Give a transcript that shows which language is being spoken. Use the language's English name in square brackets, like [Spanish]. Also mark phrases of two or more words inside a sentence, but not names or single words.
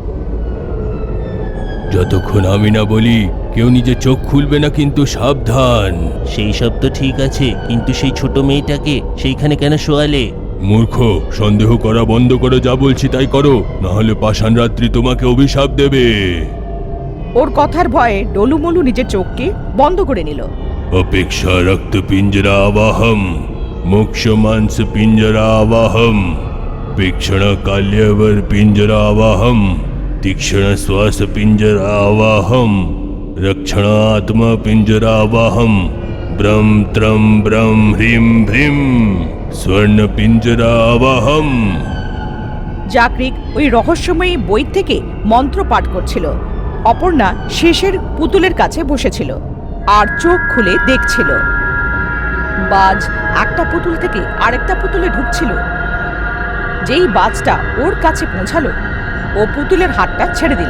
[Bangla] যতক্ষণ আমি না বলি কেউ নিজে চোখ খুলবে না, কিন্তু সাবধান। সেই সব তো ঠিক আছে, কিন্তু সেই ছোট মেয়েটাকে সেইখানে কেন শোয়ালে? মূর্খ, সন্দেহ করা বন্ধ করো, যা বলছি তাই করো, না হলে পাষাণ রাত্রি তোমাকে অভিশাপ দেবে। ওর কথার ভয়ে ডলুমলু নিজের চোখকে বন্ধ করে নিল। [Sanskrit] अपेक्षा रक्त पिंजरा आवाहम, मोक्ष मांस पिंजरा आवाहम, पेक्षण काल्यवर पिंजरा आवाहम, तीक्षण श्वास पिंजरा आवाहम, रक्षण आत्मा पिंजरा आवाहम, ब्रह्म त्रम ब्रह्म ह्रीम भ्रीम स्वर्ण पिंजरा आवाहम। [Bangla] জাগরিক ওই রহস্যময়ী বই থেকে মন্ত্র পাঠ করছিল। অপর্ণা শেষের পুতুলের কাছে বসেছিল আর চোখ খুলে দেখছিল। বাজ একটা পুতুল থেকে আরেকটা পুতুলে ঢুকছিল। যেই বাজটা ওর কাছে পৌঁছালো, ও পুতুলের হাতটা ছেড়ে দিল।